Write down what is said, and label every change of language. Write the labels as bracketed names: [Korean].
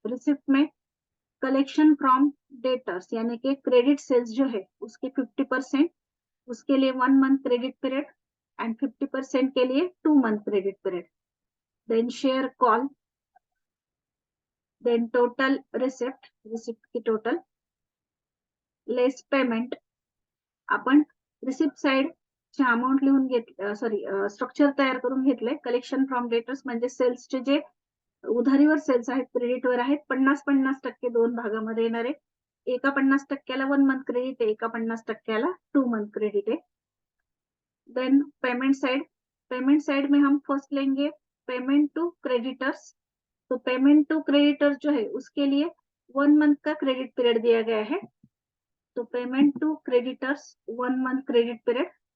[Hindi] Receipt में collection from debtors यानी कि क्रेडिट सेल्स जो है उसके 50%, उसके लिए 1 मंथ क्रेडिट पीरियड, एंड 50% के लिए 2 month credit period. [English] Then share call, then total receipt, receipt की total less payment. [Marathi] आपण रिसिप्ट साइड चे अमाउंट लिहून घेतले, सॉरी स्ट्रक्चर तयार करून घेतले। कलेक्शन फ्रॉम डेटर्स म्हणजे सेल्सचे जे उधारीवर सेल्स आहेत, क्रेडिटवर आहेत, 50-50% दोन भागामध्ये येणार आहे। एका 50%ला 1 मंथ क्रेडिट आहे, एका 50%ला 2 मंथ क्रेडिट है। [Hindi] देन पेमेंट साइड में हम फर्स्ट लेंगे पेमेंट टू क्रेडिटर्स। तो पेमेंट टू क्रेडिटर्स जो है उसके लिए 1 मंथ का क्रेडिट पीरियड दिया गया है। [English] तो payment to creditors 1 month credit period.